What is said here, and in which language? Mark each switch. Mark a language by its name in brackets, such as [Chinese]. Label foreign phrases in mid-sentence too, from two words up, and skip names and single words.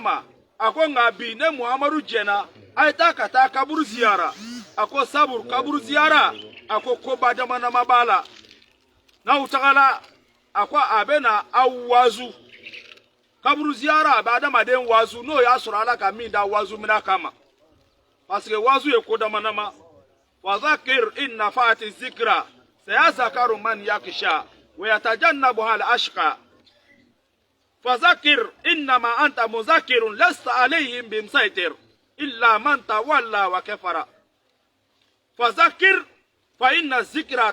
[Bambara] ma a ko nka bi ne muhamadu jɛna a ye taa ka taa kaburu ziyara a ko sabu kaburu ziyara a ko koba dama dama b'a la n'aw tagala a ko a bɛ na aw wazu kaburu ziyara a bɛ adamaden wazu n'o y'a sɔrɔ ala ka min da wazu mina kama [French] parce que [Bambara] wazu ye ko dama dama [Arabic] فذكر إن نفعت الذكرى سيذكر من يخشى ويتجنبها الأشقى فذكر إنما أنت مذكر لست عليهم بمصيطر إلا من تولى وكفر فذكر فإن الذكرى